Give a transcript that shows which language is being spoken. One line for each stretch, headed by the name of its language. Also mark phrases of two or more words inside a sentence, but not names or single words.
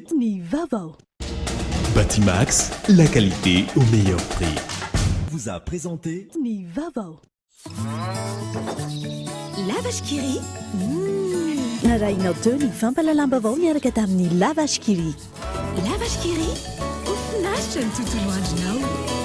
Malagasy: Nivavo.
French: Batimax, la qualité au meilleur prix. Vous a présenté
Malagasy: Nivavo. Lavage Kiri. Narainao teo ny fampalalam-baovao miaraka tamin'ny Lavage Kiri. Lavage Kiri. Ofinaritra ny tontolo andronao.